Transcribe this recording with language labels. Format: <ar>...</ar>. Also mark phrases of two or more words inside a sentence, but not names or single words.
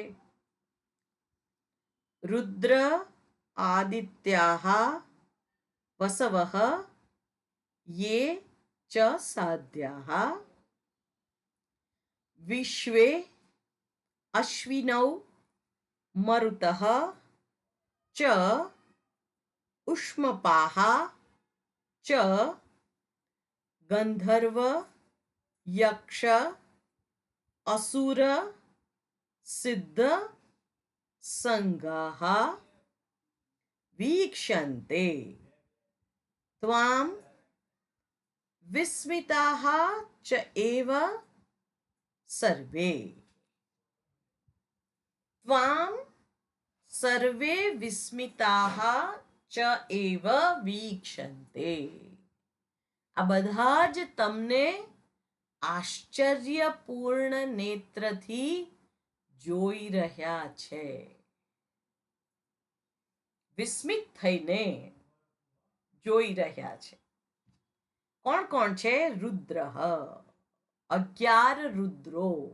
<sa>रुद्र आदित्याः वसवः ये च साध्याः विश्वे अश्विनौ मरुतः च उष्मपाः च गंधर्व यक्ष असुर सिद्ध संगाः वीक्षन्ते त्वां विस्मिताः च एव सर्वे त्वां सर्वे विस्मिताः च एव वीक्षन्ते</sa> <gu>આ બધા જ તમને આશ્ચર્યપૂર્ણ નેત્રથી જોઈ રહ્યા છે વિસ્મિત થઈને જોઈ રહ્યા છે કોણ કોણ છે રુદ્ર 11 રુદ્રો</gu>